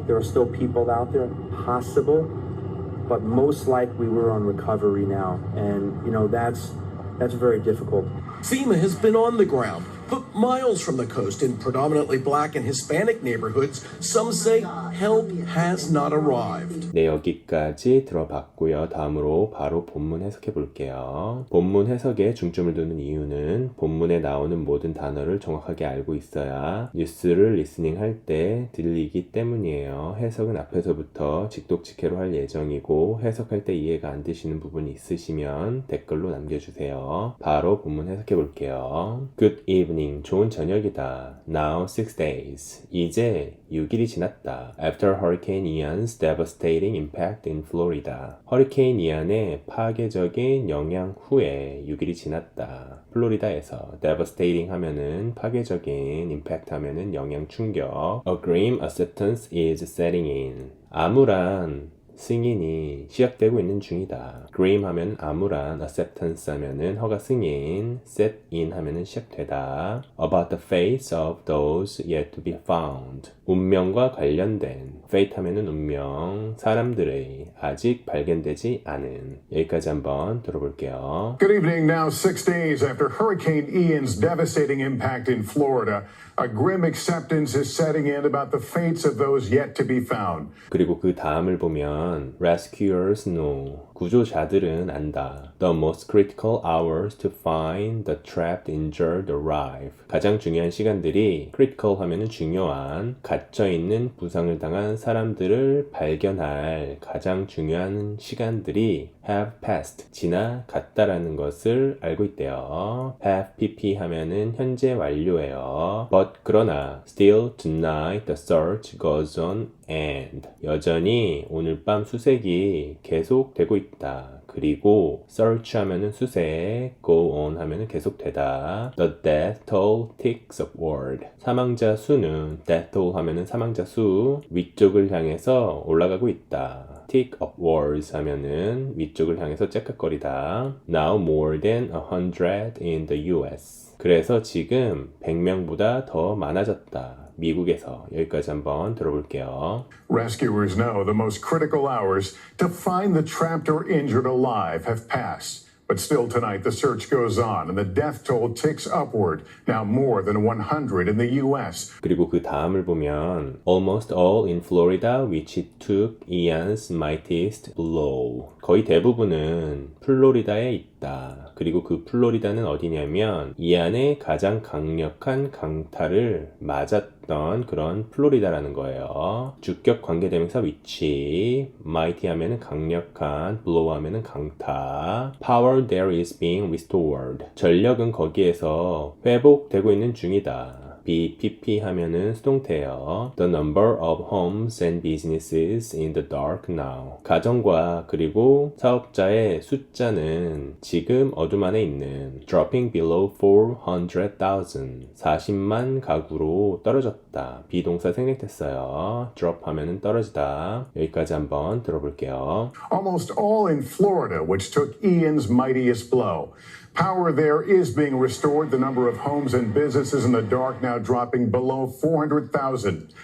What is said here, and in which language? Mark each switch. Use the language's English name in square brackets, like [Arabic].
[English] There are still people out there. Possible. But most likely we're on recovery now. And, that's very difficult. FEMA has been on the ground, but miles from the coast in predominantly black and Hispanic neighborhoods, some say help has not arrived. [Korean] 네, 여기까지 들어봤고요. 다음으로 바로 본문 해석해 볼게요. 본문 해석에 중점을 두는 이유는 본문에 나오는 모든 단어를 정확하게 알고 있어야 뉴스를 리스닝 할 때 들리기 때문이에요. 해석은 앞에서부터 직독직해로 할 예정이고 해석할 때 이해가 안 되시는 부분이 있으시면 댓글로 남겨주세요. 바로 본문 해석해 볼게요. [English] Good evening. [Korean] 좋은 저녁이다. [English] Now 6 days. [Korean] 이제 6일이 지났다. [English] After Hurricane Ian's devastating impact in Florida. [Korean] 허리케인 이안의 파괴적인 영향 후에 6일이 지났다. 플로리다에서 devastating 하면은 파괴적인, impact 하면은 영향 충격. [English] A grim acceptance is setting in. [Korean] 암울한 승인이 시작되고 있는 중이다. Grim 하면 암울한, acceptance 하면은 허가 승인, set in 하면은 시작되다. [English] About the fates of those yet to be found. [Korean] 운명과 관련된, fate 하면은 운명, 사람들의 아직 발견되지 않은. 여기까지 한번 들어볼게요. [English] Good evening. Now, 6 days after Hurricane Ian's devastating impact in Florida, a grim acceptance is setting in about the fates of those yet to be found. [Korean] 그리고 그 다음을 보면 [English] Rescuers know. [Korean] 구조자들은 안다. [English] The most critical hours to find the trapped injured arrive. [Korean] 가장 중요한 시간들이 critical 하면은 중요한, 갇혀있는 부상을 당한 사람들을 발견할 가장 중요한 시간들이 [English] have passed. [Korean] 지나갔다라는 것을 알고 있대요. have pp 하면은 현재 완료예요. [English] But [Korean] 그러나 [English] still tonight the search goes on and [Korean] 여전히 오늘 밤 수색이 계속되고 있다. 그리고 search 하면은 수색, go on 하면은 계속되다. [English] The death toll ticks upward. [Korean] 사망자 수는 death toll 하면은 사망자 수 위쪽을 향해서 올라가고 있다. tick upwards 하면은 위쪽을 향해서 째깍거리다. [English] Now more than 100 in the US. [Korean] 그래서 지금 100명보다 더 많아졌다. 미국에서. 여기까지 한번 들어볼게요. [English] Rescuers know the most critical hours to find the trapped or injured alive have passed. But still tonight, the search goes on and the death toll ticks upward, now more than 100 in the U.S. [Korean] 그리고 그 다음을 보면 [English] Almost all in Florida which took Ian's mightiest blow. [Korean] 거의 대부분은 플로리다에 있다. 그리고 그 플로리다는 어디냐면 이안의 가장 강력한 강타를 맞았던 그런 플로리다라는 거예요. 주격 관계대명사 위치, mighty 하면은 강력한, blow 하면은 강타, [English] power there is being restored. [Korean] 전력은 거기에서 회복되고 있는 중이다. BPP 하면은 수동태예요. [English] The number of homes and businesses in the dark now. [Korean] 가정과 그리고 사업자의 숫자는 지금 어둠 안에 있는 [English] dropping below 400,000. [Korean] 40만 가구로 떨어졌다. 비동사 생략됐어요. drop 하면은 떨어지다. 여기까지 한번 들어볼게요. [English] Almost all in Florida, which took Ian's mightiest blow. Power there is being restored. The number of homes and businesses in the dark now dropping below 400,000.